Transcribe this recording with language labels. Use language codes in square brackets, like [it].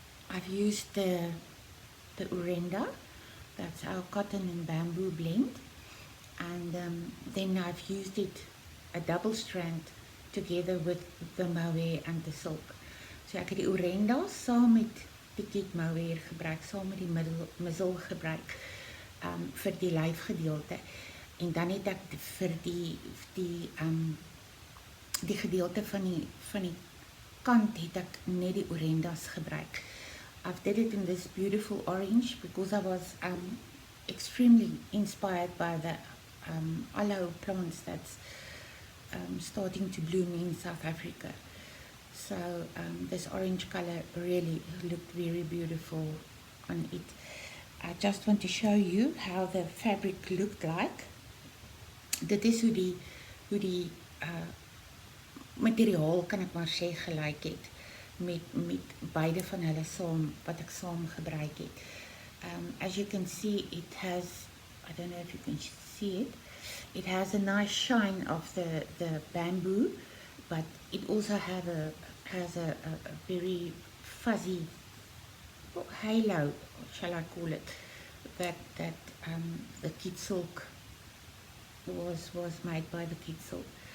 [en] I've used the Orenda, that's our cotton and bamboo blend, and then I've used it a double strand together with the mohair and the silk. [af] So ek het die Orenda saam met die kit mohair gebruik, saam met die muzzle gebruik vir die lyfgedeelte, en dan het ek vir die gedeelte van die kant het ek net die Orendas gebruik. [en] I've did it in this beautiful orange because I was extremely inspired by the aloe plants that's starting to bloom in South Africa. So this orange color really looked very beautiful on it. I just want to show you how the fabric looked like. [af] Dit is hoe die materiaal, kan ek maar sê, gelyk het met beide van hulle saam, wat ek saam gebruik het. [en] As you can see, it has, I don't know if you can see it, it has a nice shine of the bamboo, but it also has a very fuzzy halo, shall I call it, that the kid silk was made by the kid silk.